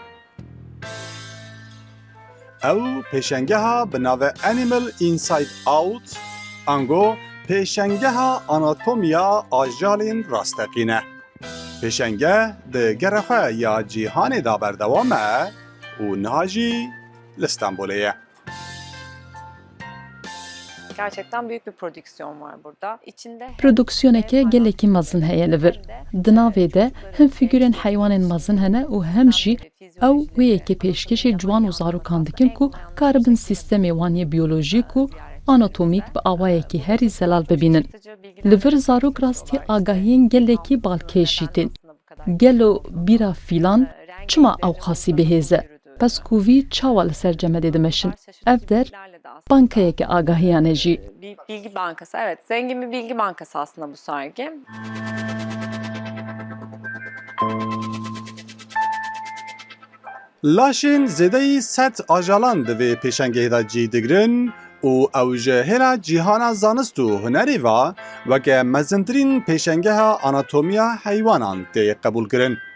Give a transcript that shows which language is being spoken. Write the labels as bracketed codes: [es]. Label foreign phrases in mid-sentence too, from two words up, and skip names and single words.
[ku] Ew pêşengeha bi navê Animal Inside Out, ango pêşengeha anatomiya ajalên rasteqîn e. Pêşenge di gerexwe ya cîhanê da berdewam e û niha jî li Stenbolê ye. [tr] Gerçekten büyük bir prodüksiyon var burada. İçinde [ku] Prodüksiyoneke gelekî mezin heye li vir. Di navê de hem figürên heywanên mezin hene û hem jî ew wêyekê pêşkêşê ciwan û zarokan dikin ku karibin sîstemê wan yê biyolojîk û anatomîk bi awayekî herî zelal bibînin. Li vir zarok rastî agahiyên gelekî balkêşî tên. Gelo bîra fîlan çima ew xasî bihêze? Pes ku vî çawa li ser cemedê dimeşin? Ev der bankayeke agahiyan e jî. [tr] bir bilgi bankası. Evet, zengin bir bilgi bankası aslında bu sergi. [ku] Laşên zêdeyî sed ajalan di vê pêşengehê de cî digirin û ew ji hêla cîhana zanist û hunerê ve weke mezintirîn pêşengeha anatomiya heywanan tê qebûl kirin.